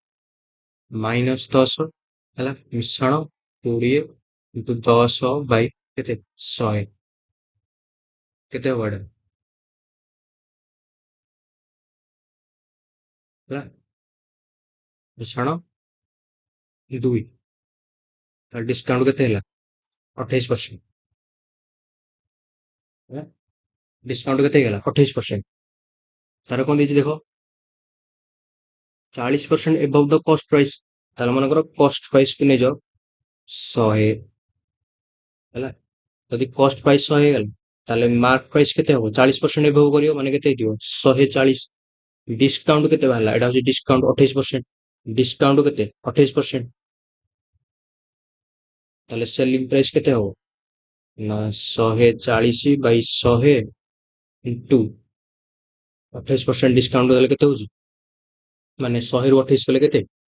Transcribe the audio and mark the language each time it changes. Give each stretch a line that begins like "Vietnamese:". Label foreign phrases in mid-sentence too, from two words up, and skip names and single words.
Odia: -10 ହେଲା, ମିଶାଣ 20 into 10 ବାଇ କେତେ 100, କେତେ ହବ ଏଇଟା ହେଲା, ମିଶାଣ 2, ଡିସକାଉଣ୍ଟ କେତେ ହେଲା 28% ହେଲା। ଡିସକାଉଣ୍ଟ କେତେ ହେଇଗଲା 28%। ତାର କଣ ଦେଇଛି ଦେଖ
English: 40% above the cost price,
Odia: ତାହେଲେ ମନେକର
English: cost price
Odia: କୁ ନେଇଯାଅ 100 ହେଲା। ଯଦି
English: cost price
Odia: 100 ହେଇଗଲା, ତାହେଲେ
English: mark price
Odia: କେତେ ହବ 40% above କରିବ, ମାନେ କେତେ ହେଇଥିବ 140। ଡିସକାଉଣ୍ଟ କେତେ ବାହାରିଲା, ଏଟା ହଉଛି ଡିସକାଉଣ୍ଟ 28%, ଡିସକାଉଣ୍ଟ କେତେ 28%, ତାହେଲେ
English: selling price
Odia: କେତେ ହବ ନା 140/100 ଇଣ୍ଟୁ 28% ଡିସକାଉଣ୍ଟ ଦେଲେ କେତେ ହଉଛି, ମାନେ 100 ରୁ 28 କଲେ କେତେ